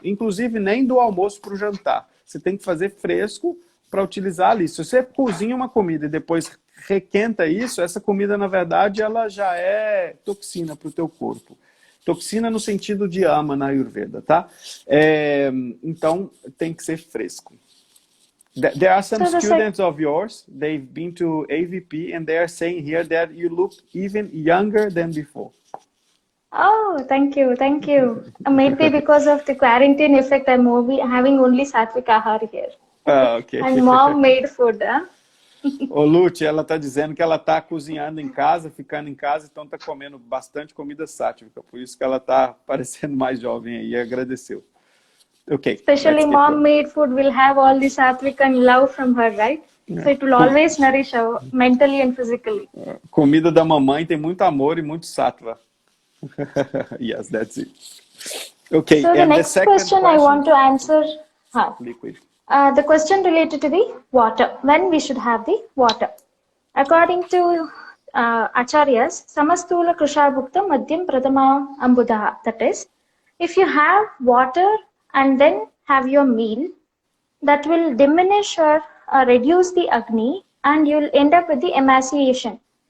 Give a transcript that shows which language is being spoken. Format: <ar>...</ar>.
<pt>Inclusive, nem do almoço para o jantar. Você tem que fazer fresco para utilizar ali. Se você cozinha uma comida e depois requenta isso, essa comida, na verdade, ela já é toxina para o teu corpo. Toxina no sentido de ama na Ayurveda, tá? Então, tem que ser fresco.</pt> <en>There are some students of yours, they've been to AVP, and they are saying here that you look even younger than before. Oh, thank you, thank you. Maybe because of the quarantine effect, I'm having only sattvic ahar here. Okay. And mom made food, huh?</en> <pt>Ô, Lute, ela está dizendo que ela está cozinhando em casa, ficando em casa, então está comendo bastante comida sátrica. Por isso que ela está parecendo mais jovem aí, e agradeceu. Okay.</pt> <en>Especially mom-made food will have all the sattvic and love from her, right? So it will always nourish her mentally and physically.</en> <pt>Comida da mamãe tem muito amor e muito sattva.</pt> <en>Yes, that's it. Okay. So the next question I want to answer. Liquid. The question related to the water. When we should have the water? According to Acharyas,</en> <sa>Samastula Krushabhukta Madhyam Pradama Ambudaha.</sa> <en>That is, if you have water and then have your meal, that will diminish or reduce the Agni and you'll end up with the emaciation.</en>